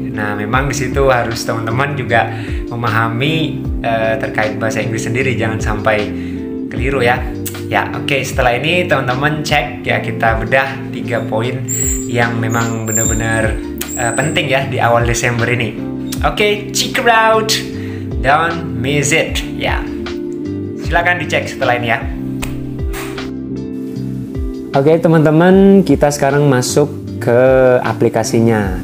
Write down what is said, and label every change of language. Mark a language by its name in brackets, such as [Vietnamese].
[Indonesian] Nah, memang di situ harus teman-teman juga memahami terkait bahasa Inggris sendiri, jangan sampai keliru ya. Ya, oke, setelah ini teman-teman cek ya, kita bedah 3 poin yang memang benar-benar penting ya di awal Desember ini. [English] Oke, check it out, don't miss it ya. [Indonesian] Silakan dicek setelah ini ya. Oke teman-teman, kita sekarang masuk ke aplikasinya.